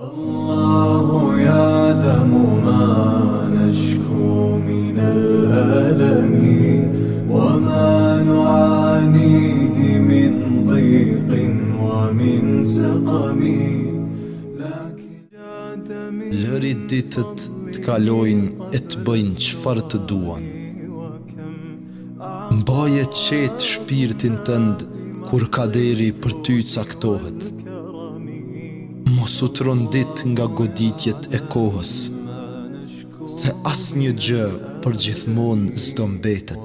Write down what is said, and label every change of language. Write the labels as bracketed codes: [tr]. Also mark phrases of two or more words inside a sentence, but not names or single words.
[ar] الله يعلم ما نشكو من الألم وما نعانيه من ضيق ومن سقم [sq] Lëri ditët të kalojnë e të bëjnë çfarë të duan. Mbaje qetë shpirtin tënd kur kaderi për ty caktohet. Mos u trondit nga goditjet e kohës, se asnjë gjë për gjithmonë s'do mbetet.